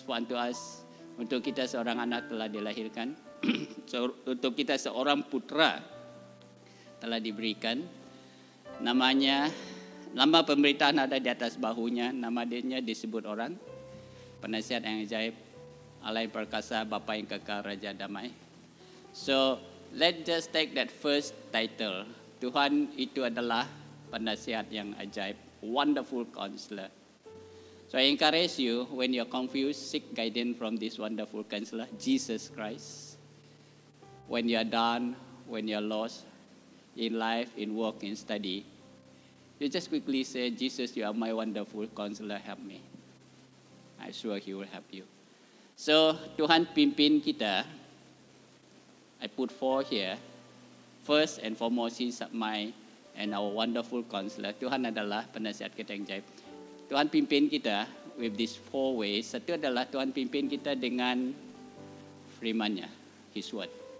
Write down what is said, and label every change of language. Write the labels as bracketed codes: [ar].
[en] For unto us, [ms] untuk kita seorang anak telah dilahirkan, untuk kita seorang putra telah diberikan. Nama pemberitaan ada di atas bahunya, nama dia disebut orang, penasihat yang ajaib, Allah yang perkasa, Bapa yang kekal, Raja damai. [en] So, let's just take that first title. [ms] Tuhan itu adalah penasihat yang ajaib, [en] wonderful counselor. So I encourage you, when you're confused, seek guidance from this wonderful counselor, Jesus Christ. When you're down, when you're lost in life, in work, in study, you just quickly say, Jesus, you are my wonderful counselor, help me. I'm sure He will help you. So [ms] Tuhan pimpin kita. [en] I put 4 here. First and foremost, He's my and our wonderful counselor. [ms] Tuhan adalah penasihat kita yang ajaib. Tuhan pimpin kita [en] with these 4 ways. [ms] Satu adalah Tuhan pimpin kita dengan firman-Nya, [en] His word.